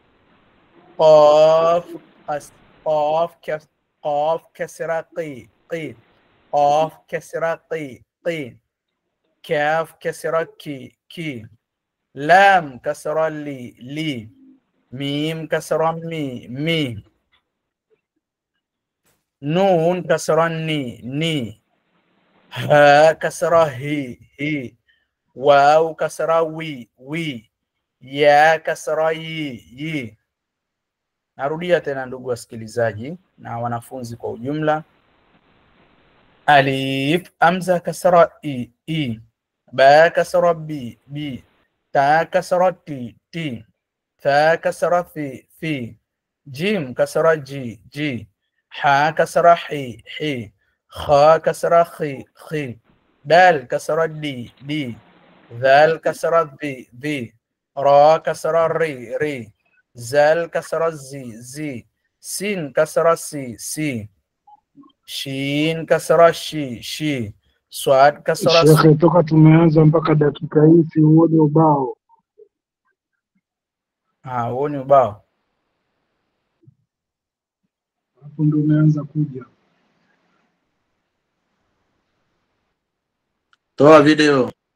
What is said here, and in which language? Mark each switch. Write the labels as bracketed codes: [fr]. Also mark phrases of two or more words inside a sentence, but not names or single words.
[ar] قاف قاف كسرة قي قي قاف كسرة قي قي كاف كسرة كي كي لام كسرة لي لي ميم كسرة مي مي نون كسرة ني ني ها كسرة هي هي واو كسرة وي وي يا كسرة yi. [sw] Narudia tena ndugu wasikilizaji na wanafunzi kwa ujumla. [ar] ألف همزة كسرة إ با كسرة بِ تا كسرة تِ, ثا كسرة فِ جيم كسرة جِ حا كسرة حِ خا كسرة خِ, دال كسرة دِ ذال كسرة ذِ را كسرة رِ زاي كسرة زِ سين كسرة سِ شين كسرة شِ صاد كسرة [sw] Shekhe, toka tumeanza mpaka dakika hii si uone ubao? huo ni ubao. Hapo ndio umeanza kuja. Toa video.